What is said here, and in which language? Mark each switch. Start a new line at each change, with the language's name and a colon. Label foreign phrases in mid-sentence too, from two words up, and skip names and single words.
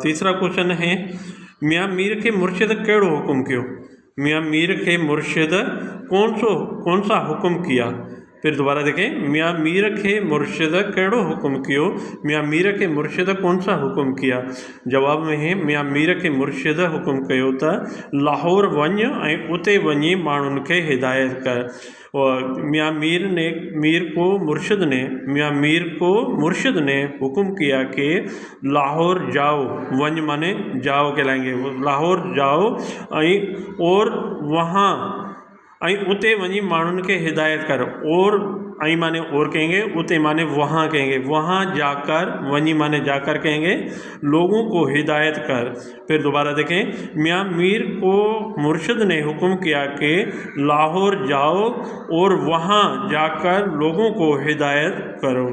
Urdu: تیسرا کوئسچن ہے
Sindhi: मियाँ मीर के मुर्शिद केड़ो हुक्म कियो।
Urdu: میاں میر کے مرشد کون سا حکم کیا. پھر دوبارہ دیکھیں,
Sindhi: मियाँ मीर के मुर्शिद केड़ो हुक्म कियो।
Urdu: میاں میر کے مرشد کون سا حکم کیا. جواب میں ہے
Sindhi: मियाँ मीर के मुर्शिद हुक्म कयो त लाहौर वञ ऐं उते वञी माण्हुनि खे हिदायत कर।
Urdu: اور میاں میر کو مرشد نے حکم کیا کہ لاہور جاؤ. ونج مانے جاؤ کہلائیں گے۔ لاہور جاؤ اور وہاں
Sindhi: उते वञी माण्हुनि खे हिदायत कर।
Urdu: اور مانے اور کہیں گے، اتے مانے وہاں کہیں گے. وہاں جا کر، ونجی مانے جا کر کہیں گے، لوگوں کو ہدایت کر. پھر دوبارہ دیکھیں، میاں میر کو مرشد نے حکم کیا کہ لاہور جاؤ اور وہاں جا کر لوگوں کو ہدایت کرو.